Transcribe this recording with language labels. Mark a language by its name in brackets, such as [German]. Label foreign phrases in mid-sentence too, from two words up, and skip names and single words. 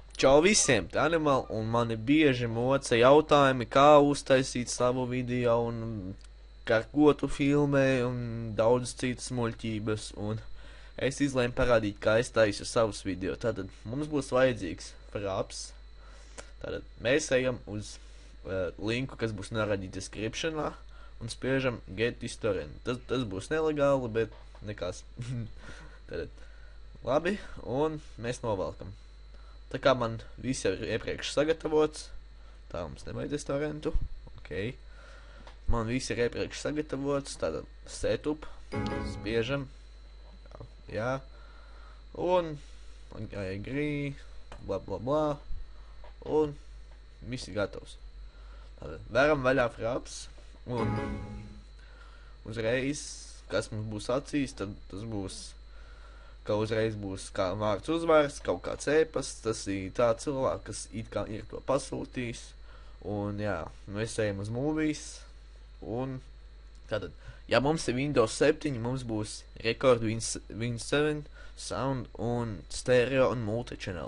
[Latvian] Čau visiem, tā animāli, un mani bieži moca jautājumi, kā uztaisīt savu video, un kā ko tu filmē, un daudz citas muļķības, un es izlēmu parādīt, kā es taisu savus video. Tātad mums būs vajadzīgs fraps. Tātad mēs ejam uz linku, kas būs norādīts descriptionā, un spiežam [English] get this torrent. [Latvian] Tas būs nelegāli, bet nekas. Tātad labi, un mēs novelkam. Tā kā man viss jau ir iepriekš sagatavots, tā mums nevajadzēs torrentu, ok. Man viss ir iepriekš sagatavots, tātad setup, spiežam, jā, un agree, bla bla bla, un viss ir gatavs. Tātad veram vaļā fraps, un uzreiz, kas mums būs acīs, tad tas būs, ka uzreiz būs kā vārds uzvārds, kaut kāds ēpasts, tas ir tā cilvēks, kas it kā ir to pasūtījis, un jā, mēs ejam uz movies, un tātad, ja mums ir Windows 7, mums būs Record Win 7, Sound un Stereo un Multichannel.